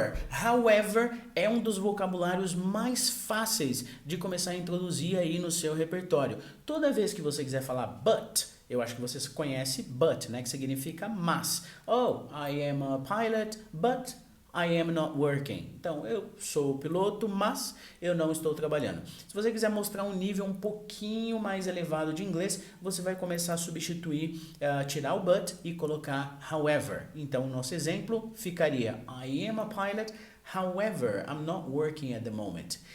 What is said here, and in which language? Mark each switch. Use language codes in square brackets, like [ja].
[pt] However é um dos vocabulários mais fáceis de começar a introduzir aí no seu repertório. Toda vez que você quiser falar but, eu acho que você conhece but, né, que significa mas. [en] Oh, I am a pilot, but I am not working. [pt] Então, eu sou piloto, mas eu não estou trabalhando. Se você quiser mostrar um nível um pouquinho mais elevado de inglês, você vai começar a substituir, tirar o but e colocar however. Então, nosso exemplo ficaria [en] I am a pilot, however, I'm not working at the moment.